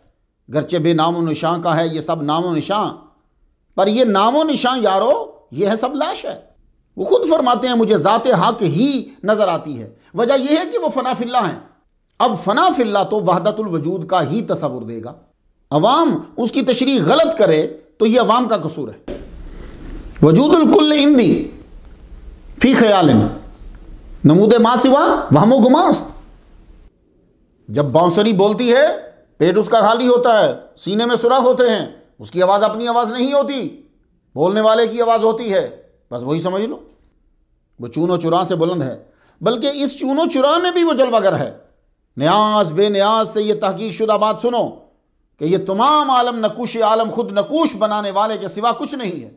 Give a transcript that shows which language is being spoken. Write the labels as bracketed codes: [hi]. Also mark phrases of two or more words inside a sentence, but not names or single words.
[ur] گرچہ بے نام و نشان کا ہے یہ سب نام و نشان، پر یہ نام و نشان یارو یہ ہے سب لاشا ہے. وہ خود فرماتے ہیں مجھے ذات حق ہی نظر آتی ہے. وجہ یہ ہے کہ وہ فنا فی اللہ ہیں. اب فنا فی اللہ تو وحدت الوجود کا ہی تصور دے گا. عوام اس کی تشریح غلط کرے تو یہ عوام کا قصور ہے. [fa] وجود الکل اندی فی خیال نمود ما سوا وہم و گماست. [ur] جب بانسری بولتی ہے پیٹ اس کا خالی ہوتا ہے، سینے میں سوراخ ہوتے ہیں، اس کی آواز اپنی آواز نہیں ہوتی، بولنے والے کی آواز ہوتی ہے. بس وہی سمجھ لو، وہ چون و چراں سے بلند ہے. بلکہ اس چون و چراں میں بھی وہ جلوہ گر ہے. نیاز بے نیاز سے یہ تحقیق شدہ بات سنو کہ یہ تمام عالم نقوش عالم خود نقوش بنانے والے کے سوا کچھ نہیں ہے.